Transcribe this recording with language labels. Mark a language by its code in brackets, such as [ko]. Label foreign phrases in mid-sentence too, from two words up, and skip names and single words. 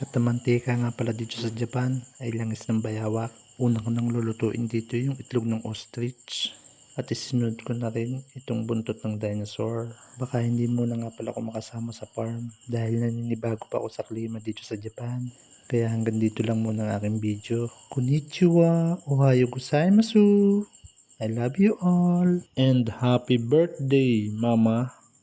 [tl] At ang mantika nga pala dito sa Japan ay langis ng bayawak. Una ko nang lulutuin dito yung itlog ng ostrich. At isinunod ko na rin itong buntot ng dinosaur. Baka hindi muna nga pala ako makasama sa farm dahil naninibago pa ako sa klima dito sa Japan. Kaya hanggang dito lang muna ang aking video. [ja] こんにちは、おはようございます. [en] I love you all. And happy birthday, Mama.